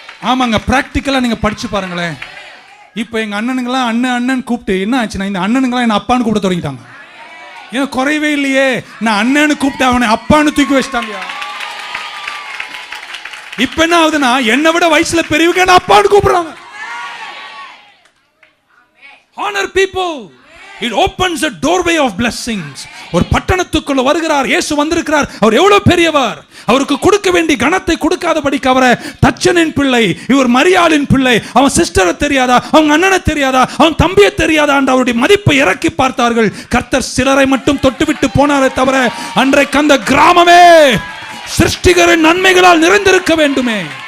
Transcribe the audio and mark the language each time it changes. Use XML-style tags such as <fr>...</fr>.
<ta>ஆமாங்க, பிராக்டிக்கலா நீங்க படிச்சு பாருங்களேன். இப்போ எங்க அண்ணனுங்களாம் அண்ணன் கூப்பிட்டு என்ன ஆச்சுன்னா, இந்த அண்ணனுங்களாம் என்ன அப்பான்னு கூப்பிட தொடங்கிட்டாங்க. ஏன் குறையவே இல்லையே, நான் அண்ணன்னு கூப்பிட்டு அவனை அப்பான்னு தூக்கி வச்சிட்டாங்க. இப்ப என்ன ஆகுதுன்னா, என்னை விட வயசுல பெரியவங்க என்ன அப்பான்னு கூப்பிடுறாங்க.</ta> <en>Honor people. It opens a doorway of blessings.</en> <ta>ஒரு பட்டணத்துக்குள்ள வருகிறார் இயேசு, வந்திருக்கிறார். அவர் எவ்வளவு பெரியவர், அவருக்கு கொடுக்க வேண்டிய கனத்தை கொடுக்காதபடிக்கு அவரை தச்சனின் பிள்ளை, இவர் மரியாளின் பிள்ளை, அவன் சிஸ்டரை தெரியாதா, அவங்க அண்ணனை தெரியாதா, அவன் தம்பியை தெரியாதா என்று அவருடைய மதிப்பை இறக்கி பார்த்தார்கள். கர்த்தர் சிலரை மட்டும் தொட்டுவிட்டு போனாரே தவிர அன்றைக்கு அந்த கிராமமே சிருஷ்டிகரின் நன்மைகளால் நிறைந்திருக்க வேண்டுமே.</ta>